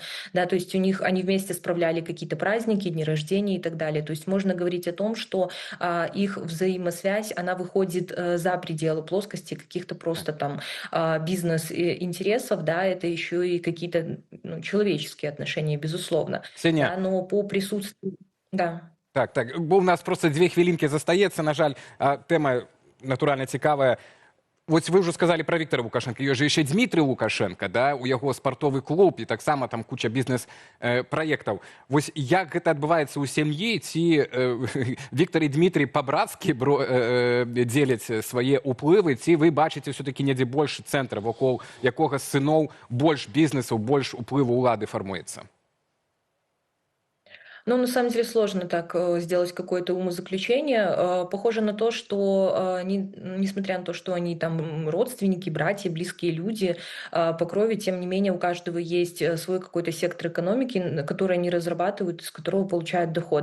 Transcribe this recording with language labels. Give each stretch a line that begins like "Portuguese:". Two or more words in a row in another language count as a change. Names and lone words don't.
Russian: Да, то есть у них они вместе справляли какие-то праздники, дни рождения и так далее. То есть можно говорить о том, что их взаимосвязь, она выходит за пределы плоскости каких-то просто там бизнес-интересов, да, это еще и какие-то человеческие отношения, безусловно. Ксения, Да, но по присутствию... Да.
Belarusian: так, бо у нас просто 2 хвілінки застаецца, на жаль, тэма натуральна цікавая. Вось вы ўжо сказалі пра Віктара Лукашенка, ёсць жа яшчэ Дмітрый Лукашенко, да, у яго спартовы клуб і таксама там куча бізнес-праектаў. Вось як гэта адбываецца ў сям'і, ці Віктар і Дмітрий па-брацкі дзеляць свае ўплывы, ці вы бачыце ўсё-такі недзе больш цэнтра, вакол якога з сыноў больш бізнесаў, больш уплыву ўлады фармуецца?
Russian: Ну, на самом деле сложно так сделать какое-то умозаключение. Похоже на то, что они, несмотря на то, что они там родственники, братья, близкие люди по крови, тем не менее у каждого есть свой какой-то сектор экономики, который они разрабатывают, из которого получают доход.